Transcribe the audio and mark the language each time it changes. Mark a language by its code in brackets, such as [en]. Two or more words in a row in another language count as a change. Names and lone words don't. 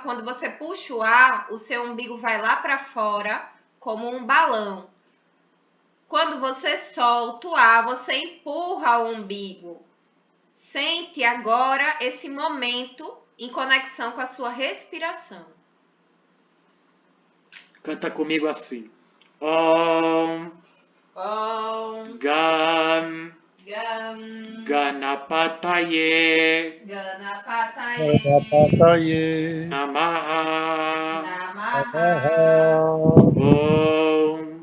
[pt] Quando você puxa o ar, o seu umbigo vai lá para fora como um balão. Quando você solta o ar, você empurra o umbigo. Sente agora esse momento em conexão com a sua respiração. Canta comigo assim. Om. Om. Gam. Gam. Ganapataye. Ganapataye. Namaha. Namaha. Om.